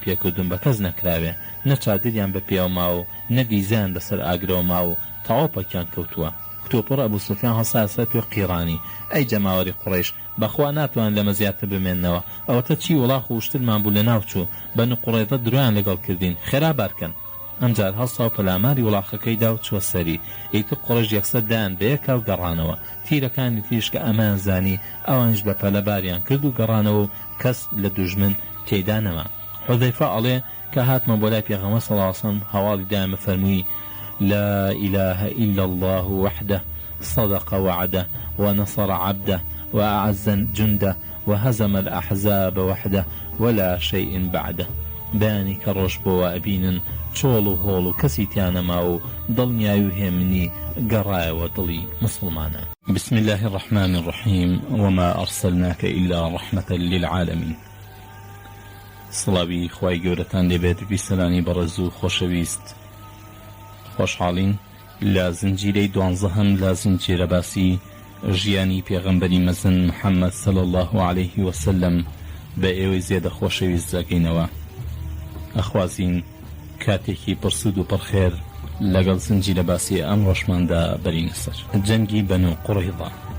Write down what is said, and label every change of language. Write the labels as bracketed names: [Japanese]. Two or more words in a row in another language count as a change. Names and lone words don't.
[Central Kurdish] پێکردم بە کەس نەکراوێ نە چادریان بە پێوە ماوە نە دیزیان لەسەر ئاگرەوە ماوە تەواوپەکیان کەوتووە کتۆپڕ ئەبوو سوفیان هەڵسا سەر پێ قیڕانی ئەی جەماوەری قوڕیش بەخوا ناتوان لەمە زیاتر بمێننەوە ئەوەتە چی وڵاخ و شترمان بوو لە ناوچوو بەن قوڕێتە درویان لەگەڵ کردین خێرابارکەن ئەمجار هەڵسا و پەلاماری وڵاخەکەیدا و چوە سەری ئیتر قوڕیش یەکسەر دایان بەیەکا و گەڕانەوە تیرەکانی تریش کە ئەمان زانی ئەوانش بە پەلەباریان کرد و گەڕانەوە و کەس لە دوژمن تێیدا نەما. حوذەیفە ئەڵێ کە هاتمە بۆ لای پێغەمبەر [Arabic] صلی الله علیه وسلم [Central Kurdish] هەواڵی دایمە فەرمووی [Arabic] لا إله إلا الله وحده صدق وعده ونصر عبده وأعز جنده وهزم الأحزاب وحده ولا شيء بعده [Central Kurdish] بانی کە ڕۆژ بۆوە ئەبینن چۆڵ و هۆڵ و کەسی تیانەما و دڵنیای و هێمنی گەڕایەوە دڵی مسلمانە. [Arabic] بسم الله الرحمن الرحيم وما أرسلناك إلا رحمة للعالمين. [Central Kurdish] سڵاوی خوای گەورەتان لێبێت بیسەلانی بەڕێز و خۆشەویست خۆشحاڵین لە زنجیرەی 12 لە زنجیرە باسی ژیانی پێغەمبەری مەزن محەممەد [Arabic] صلی الله عليه وسلم [Central Kurdish] بە ئێوەی زێدە خۆشەویست دەکەینەوە ئەخوازین کاتێکی پرسود و پڕخێر لەگەڵ زنجیرە باسی ئەم ڕۆژماندا بەرینە سەر جەنگی بەنو قوڕیظە